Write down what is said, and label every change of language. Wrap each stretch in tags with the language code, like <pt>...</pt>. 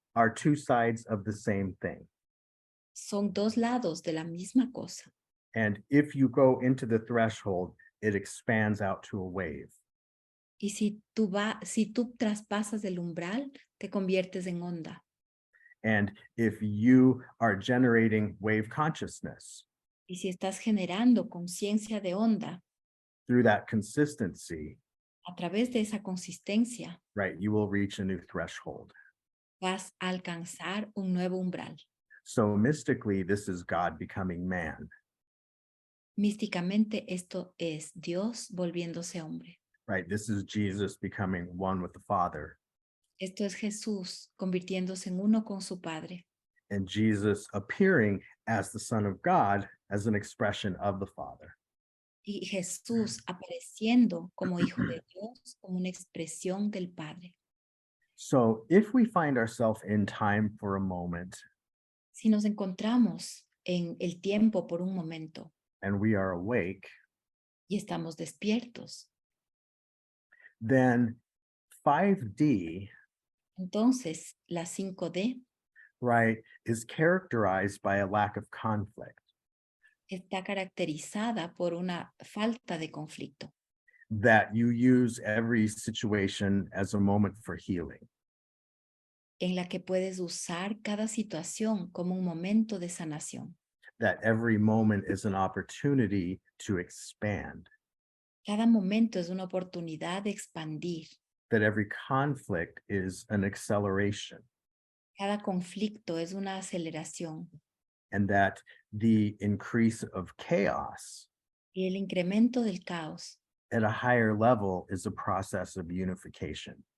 <en>are two sides of the same thing.</en> <es>son dos lados de la misma cosa.</es> <en>And if you go into the threshold, it expands out to a wave.</en> <es>Y si tú traspasas el umbral, te conviertes en onda.</es> <en>And if you are generating wave consciousness</en> <es>Y si estás generando conciencia de onda</es> <en>through that consistency,</en> <es>a través de esa consistencia,</es> <en>right, you will reach a new threshold.</en> <es>vas a alcanzar un nuevo umbral.</es> <en>So mystically, this is God becoming man,</en> <es>Místicamente esto es Dios volviéndose hombre.</es> <en>right? This is Jesus becoming one with the Father,</en> <es>Esto es Jesús convirtiéndose en uno con su Padre.</es> <en>and Jesus appearing as the Son of God as an expression of the Father.</en> <es>Y Jesús apareciendo como hijo de Dios, como una expresión del Padre.</es> <en>So if we find ourselves in time for a moment</en> <es>Si nos encontramos en el tiempo por un momento</es> <en>and we are awake,</en> <es>y estamos despiertos,</es> <en>then 5D,</en> <es>entonces la 5D</es> <en>right, is characterized by a lack of conflict,</en> <es>está caracterizada por una falta de conflicto,</es> <en>that you use every situation as a moment for healing.</en> <es>en la que puedes usar cada situación como un momento de sanación.</es> <en>That every moment is an opportunity to expand,</en> <es>Cada momento es una oportunidad de expandir.</es> <en>that every conflict is an acceleration,</en> <es>Cada conflicto es una aceleración.</es> <en>and that the increase of chaos</en> <es>Y el incremento del caos</es> <en>at a higher level is a process of unification.</en>